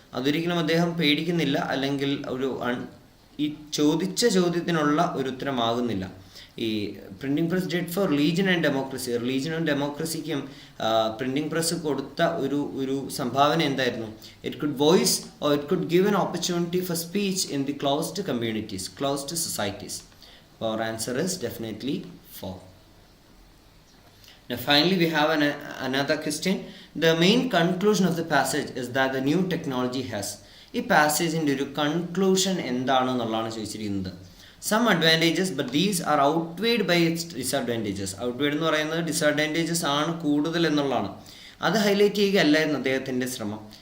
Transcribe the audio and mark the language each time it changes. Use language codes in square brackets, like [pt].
[ml] അതൊരിക്കലും അദ്ദേഹം പേടിക്കുന്നില്ല, അല്ലെങ്കിൽ ഈ ചോദിച്ച ചോദ്യത്തിനുള്ള ഒരു ഉത്തരമാകുന്നില്ല. ഈ [en] Printing press dead for religion and democracy. [ml] റിലീജിയനും ഡെമോക്രസിക്കും printing press കൊടുത്ത ഒരു സംഭാവന എന്തായിരുന്നു? [en] It could voice or it could give an opportunity for speech in the closed communities, closed societies. Our answer is definitely 4. Now finally we have another question. The main conclusion of the passage is that the new technology has. [ml] ഈ പാസേജിൻ്റെ ഒരു conclusion എന്താണെന്നുള്ളതാണ് ചോദിച്ചിരിക്കുന്നത്. [en] Some advantages but these are outweighed by its disadvantages. [ml] ഔട്ട്വെയ്ഡ് എന്ന് പറയുന്നത് disadvantages ആണ് കൂടുതൽ എന്നുള്ളതാണ്. അത് highlight ചെയ്യുകയല്ലായിരുന്നു അദ്ദേഹത്തിൻ്റെ ശ്രമം.